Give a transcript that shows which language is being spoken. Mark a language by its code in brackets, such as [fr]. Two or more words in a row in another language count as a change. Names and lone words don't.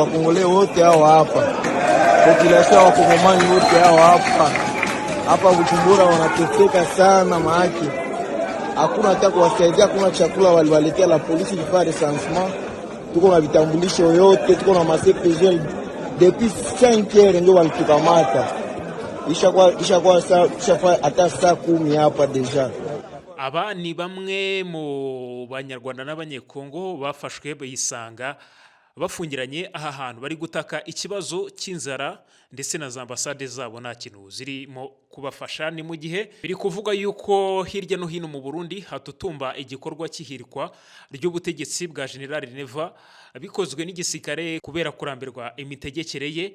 [sw] Wakongole wote hao hapa, population wa Kongomani wote hao hapa Bujumbura wanateseka sana, maaki hakuna hata kuwasaidia, hakuna chakula. Waliwaletea la polisi ilifanya recensement, tuko na vitambulisho yote, tuko na masepegel [fr] depuis 5 heures [sw] ndio walitukamata. Ishakuwa hata saa 10 hapa deja. [rw] Aba ni bamwe mu banyarwanda n'abanyekongo bafashwe bayisanga bafungiranye aha hantu bari gutaka ikibazo cy'inzara, ndetse na za ambasade zabo nta kintu zirimo kubafasha. Ni mu gihe biri kuvuga yuko hirya no hino mu Burundi hatutumba igikorwa cy'ihirikwa ry'ubutegetsi bwa General Neva bikozwe n'igisirikare kubera kurambirwa imitegekere ye.